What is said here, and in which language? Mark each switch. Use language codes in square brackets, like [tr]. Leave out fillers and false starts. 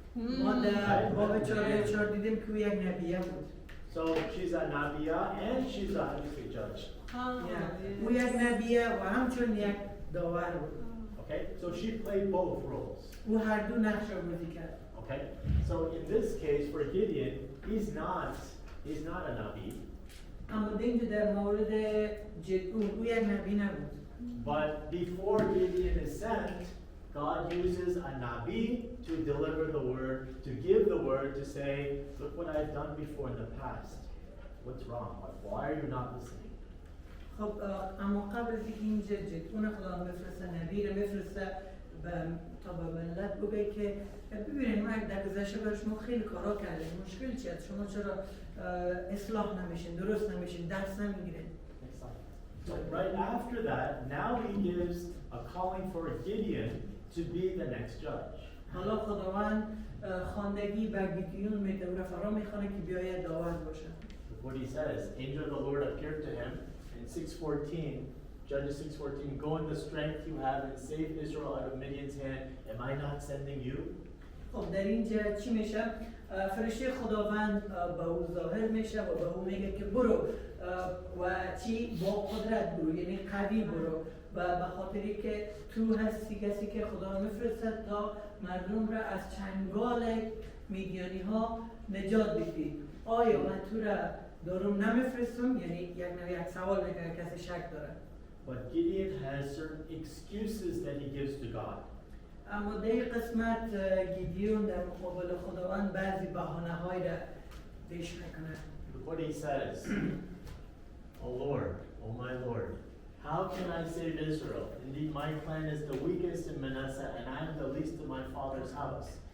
[fa] ما در باب 4 دیدیم که او یک نبیه بود. [en] So she's a Nabiya and she's a obviously judge. [fa] او یک نبیه و همچون یک داور بود. [en] Okay, so she played both roles. [fa] او هر دو نقش را بازی کرد. [en] Okay, so in this case for Gideon, he's not a Nabi. [fa] اما اینجا در مورد جدون او یک نبی نبود. [en] But before Gideon is sent, God uses a Nabi to deliver the word, to give the word, to say, look what I've done before in the past. What's wrong? Why are you not listening? [fa] خب اما قبل از اینکه اینجا جدون خدا بفرسته نبی رو بفرسته تا به ملت بگه که ببینید ما در گذشته برای شما خیلی کارا کردیم، مشکل چیه؟ شما چرا اصلاح نمیشین، درست نمیشین، درس نمیگیرین؟ [en] So right after that, now he gives a calling for Gideon to be the next judge. [fa] حالا خداوند خواندگی به گیدیون میده و فرا میخوانه که بیاید داور باشه. [en] What he says, angel of the Lord appeared to him in 6:14, Judges 6:14, go in the strength you have and save Israel out of Midian's hand. Am I not sending you? [fa] خب در اینجا چی میشه؟ فرشته خداوند به او ظاهر میشه و به او میگه که برو و چی با قدرت برو، یعنی قوی برو و به خاطری که تو هستی کسی که خدا میفرستد تا مردم را از چنگال میدیانی ها نجات بدی. آیا من تو را دارم نمیفرستم؟ یعنی یک سوال میکنه کسی شک داره. [en] But Gideon has certain excuses that he gives to God. [fa] اما در قسمت گیدیون در مقابل خداوند بعضی بهانه‌هایی را پیش میکنه. [en] What he says, O Lord, O my Lord, how can I save Israel? Indeed, my clan is the weakest in Manasseh, and I am the least in my father's house.